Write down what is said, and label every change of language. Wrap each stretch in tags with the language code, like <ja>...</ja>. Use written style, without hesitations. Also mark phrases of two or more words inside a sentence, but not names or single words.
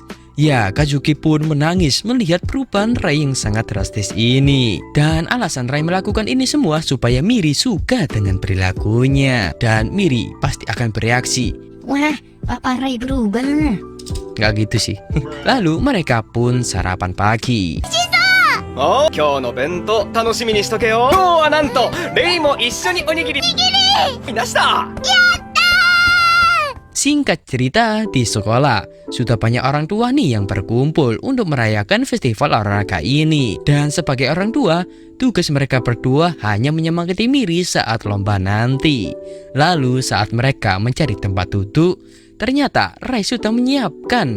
<id>Ya, Kazuki pun menangis melihat perubahan Rei yang sangat drastis ini. Dan alasan Rei melakukan ini semua supaya Miri suka dengan perilakunya. Dan Miri pasti akan bereaksi, Wah, Papa Rei berubah. nggak gitu sih. Lalu mereka pun sarapan pagi.</id> <ja>お今日の弁当楽しみにしとけよ。今日はなんとレイも一緒におにぎり出した。</ja> <id>Singkat cerita, di sekolah sudah banyak orang tua nih yang berkumpul untuk merayakan festival olahraga ini. Dan sebagai orang tua, tugas mereka berdua hanya menyemangati Miri saat lomba nanti. Lalu saat mereka mencari tempat duduk, ternyata Rai sudah menyiapkan.</id>